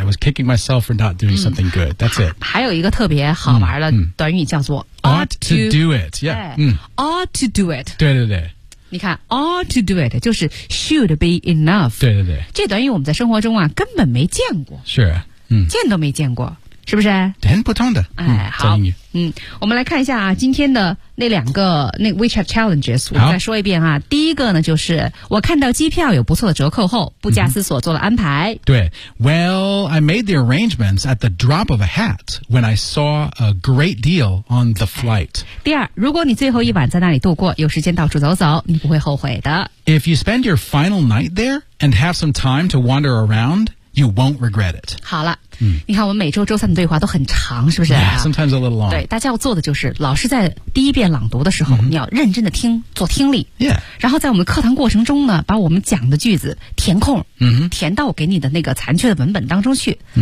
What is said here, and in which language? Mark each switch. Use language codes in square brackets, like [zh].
[en] I was kicking myself for not doing something good. That's it. [zh] 还有一个特别好玩的短语叫做 [en] ought to do it. Yeah. Ought to do it. [zh] 对对对。你看 [en] ought to do it [zh] 就是 [en] should be enough. [zh] 对对对。这短语我们在生活中啊根本没见过。是啊。见都没见过。是不是很普通的。好。我们来看一下啊今天的那两个那 WeChat Challenges, 我再说一遍啊第一个呢就是我看到机票有不错的折扣后不假思索做了安排。嗯、 [en] 对 ,well, I made the arrangements at the drop of a hat when I saw a great deal on the flight. [zh] 第二如果你最后一晚在那里度过有时间到处走走你不会后悔的。 [en] If you spend your final night there and have some time to wander around,You won't regret it. [zh] 好了、你看我们每周周三的对话都很长是不是 [en] yeah, Sometimes a little long. [zh] 对大家要做的就是老师在第一遍朗读的时候、你要认真的听做听力。 [en] Yeah. [zh] 然后在我们课堂过程中呢把我们讲的句子填空、填到我给你的那个残缺的文本当中去。